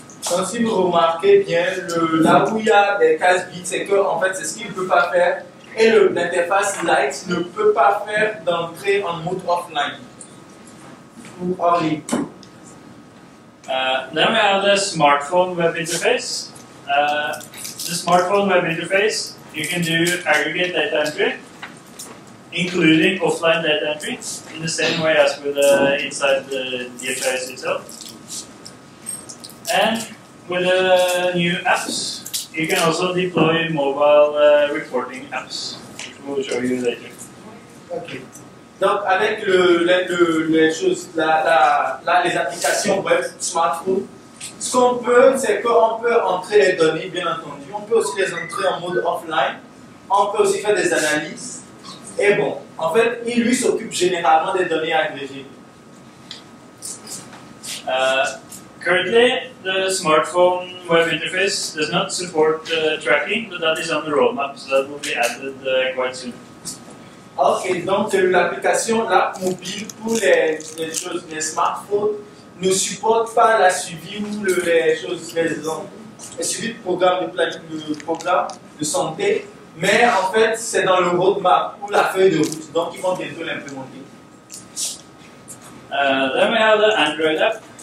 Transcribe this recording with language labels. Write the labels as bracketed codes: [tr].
[fr] Donc si vous remarquez bien, là où il y a des cases vides, c'est que en fait c'est ce qu'il ne peut pas faire, et l'interface Lite ne peut pas faire d'entrée en mode offline ou hors ligne. [en] Then we have the smartphone web interface. The smartphone web interface, you can do aggregate data entry, including offline data entry, in the same way as with inside the DHIS itself. And with the new apps, you can also deploy mobile reporting apps, which we'll show you later. [fr] Okay. Donc avec les choses, les applications web, smartphone, ce qu'on peut, c'est qu'on peut entrer les données, bien entendu. On peut aussi les entrer en mode offline. On peut aussi faire des analyses. Et bon, en fait, il lui s'occupe généralement des données agrégées. [en] Currently, the smartphone web interface does not support tracking, but that is on the roadmap, so that will be added quite soon. [fr] Ok, donc l'application, l'app mobile pour les choses, les smartphones, ne supporte pas la suivi ou les choses, les suivis de programme de programme de santé, mais en fait c'est dans le roadmap ou la feuille de route, donc ils vont bientôt l'implémenter. [en] Then we have the Android app.